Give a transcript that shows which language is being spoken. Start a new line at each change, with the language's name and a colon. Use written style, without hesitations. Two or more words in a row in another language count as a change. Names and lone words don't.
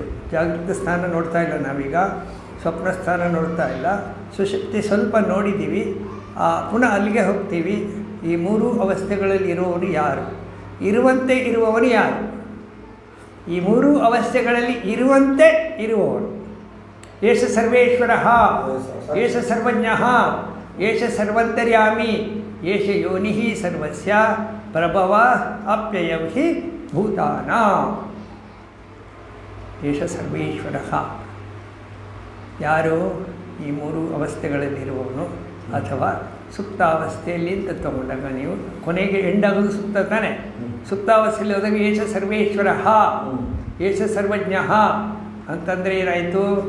Kannada: ಜಾಗೃತ ಸ್ಥಾನ ನೋಡ್ತಾ ಇಲ್ಲ ನಾವೀಗ, ಸ್ವಪ್ನ ಸ್ಥಾನ ನೋಡ್ತಾ ಇಲ್ಲ, ಸುಶಕ್ತಿ ಸ್ವಲ್ಪ ನೋಡಿದ್ದೀವಿ. ಪುನಃ ಅಲ್ಲಿಗೆ ಹೋಗ್ತೀವಿ. ಈ 3 ಅವಸ್ಥೆಗಳಲ್ಲಿ ಇರುವವನು ಯಾರು? ಇರುವಂತೆ ಇರುವವನು ಯಾರು? ಈ 3 ಅವಸ್ಥೆಗಳಲ್ಲಿ ಇರುವಂತೆ ಇರುವವನು.
Sanskrit: ಏಷ ಸರ್ವೇಶ್ವರ, ಏಷ ಸರ್ವಜ್ಞ, ಏಷ ಸರ್ವಂತರ್ಯಾಮಿ, ಏಷ ಯೋನಿ ಸರ್ವಸ್ಯ ಪ್ರಭವ ಅಪ್ಯಯಂ ಹಿ ಭೂತಾನಾಂ. ಏಷ ಸರ್ವೇಶ್ವರ. ಯಾರು?
Kannada: ಈ 3 ಅವಸ್ಥೆಗಳಲ್ಲಿರುವವನು. ಅಥವಾ ಸುಪ್ತಾವಸ್ಥೆಯಲ್ಲಿ ಅಂತ ತಗೊಂಡಾಗ ನೀವು ಕೊನೆಗೆ ಎಂಡಾಗೋದು ಸುಪ್ತ ತಾನೆ. ಸುಪ್ತಾವಸ್ಥೆಯಲ್ಲಿ ಹೋದಾಗ
Sanskrit: ಏಷ ಸರ್ವೇಶ್ವರ, ಏಷ ಸರ್ವಜ್ಞ
Kannada: ಅಂತಂದರೆ ಏನಾಯಿತು?